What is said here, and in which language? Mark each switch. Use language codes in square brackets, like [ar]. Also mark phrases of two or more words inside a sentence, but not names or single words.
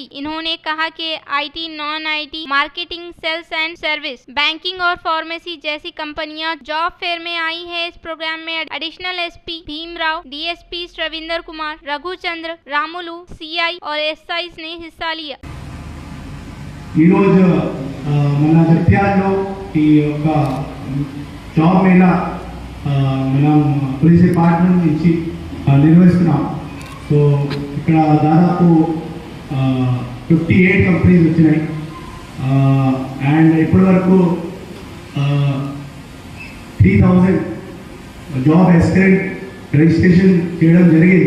[ur] انہوں نے کہا کہ [en] IT, non-IT, marketing, sales and service, banking [ur] اور فارمیسی جیسی کمپنیاں [en] job fair [ur] میں آئی ہیں۔ اس پروگرام میں [en] Additional SP [ur] بھیم راؤ، [en] DSP [ur] رویندر کمار، رگھو چندر، رامولو، [en] CI [ur] اور [en] SIs [ur] نے حصہ لیا۔ [te] మన జగిత్యాలలో ఈ యొక్క జాబ్ మేళా మనం [en] police department [te] నుంచి నిర్వహిస్తున్నాం. సో ఇక్కడ దాదాపు 58 కంపెనీస్ వచ్చినాయి అండ్ ఇప్పటి వరకు 3000 [en] job aspirant registration [te] చేయడం జరిగింది.